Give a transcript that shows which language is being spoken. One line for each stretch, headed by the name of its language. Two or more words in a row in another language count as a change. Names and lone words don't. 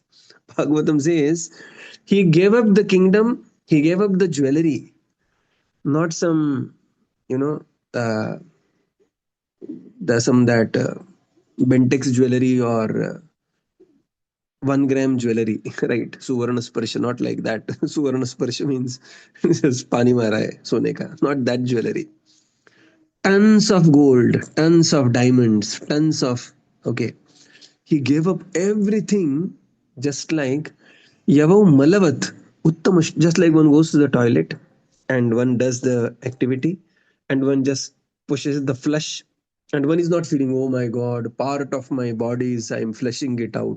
English: Bhagavatam says he gave up the kingdom, he gave up the jewelry, not some, you know, uh, the some that Bentex jewelry or 1 gram jewelry, right?
Sanskrit: सुवर्ण स्पर्श,
English: not like that.
Sanskrit: सुवर्ण स्पर्श
English: means just
Hindi: पानी मारा है, सोने का,
English: not that jewelry. Tons of gold, tons of diamonds, tons of. Okay. He gave up everything just like Yavav Malavat Uttamash, just like one goes to the toilet and one does the activity and one just pushes the flush and one is not feeling, oh my god, part of my body is I'm flushing it out.